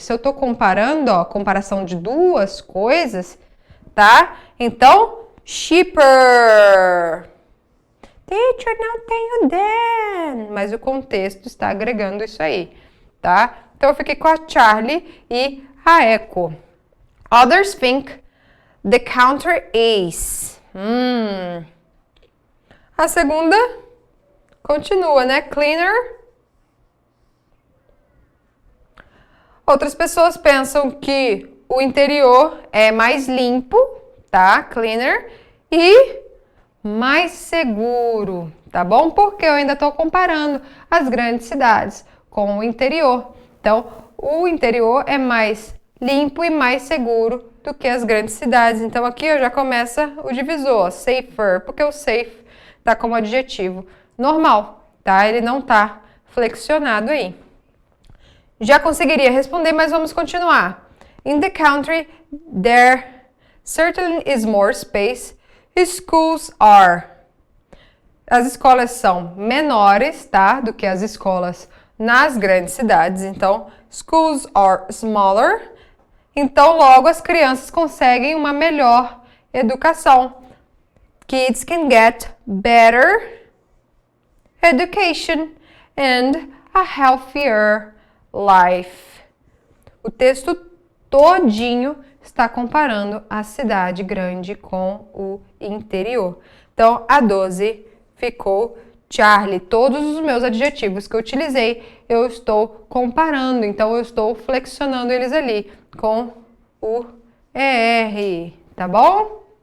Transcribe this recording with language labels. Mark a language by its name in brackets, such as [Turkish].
[Portuguese] Se eu estou comparando, ó, comparação de duas coisas, tá? Então, cheaper. Teacher, não tenho then. Mas o contexto está agregando isso aí, tá? Então, eu fiquei com a Charlie e a Echo. [English] Others think the counter is. [Portuguese] A segunda continua, né? Cleaner. Outras pessoas pensam que o interior é mais limpo, tá? Cleaner. E mais seguro, tá bom? Porque eu ainda estou comparando as grandes cidades com o interior. Então, o interior é mais limpo e mais seguro do que as grandes cidades. Então, aqui eu já começa o divisor, safer, porque o safe tá como adjetivo normal, tá? Ele não tá flexionado aí. Já conseguiria responder, mas vamos continuar. [English] In the country, there certainly is more space. Schools are. [Portuguese] As escolas são menores, tá? Do que as escolas nas grandes cidades. Então, [English] schools are smaller. [Portuguese] Então, logo, as crianças conseguem uma melhor educação. [English] Kids can get better education and a healthier life. [Portuguese] O texto todinho está comparando a cidade grande com o interior. Então, a 12 ficou Charlie. Todos os meus adjetivos que eu utilizei, eu estou comparando. Então, eu estou flexionando eles ali com o ER, tá bom?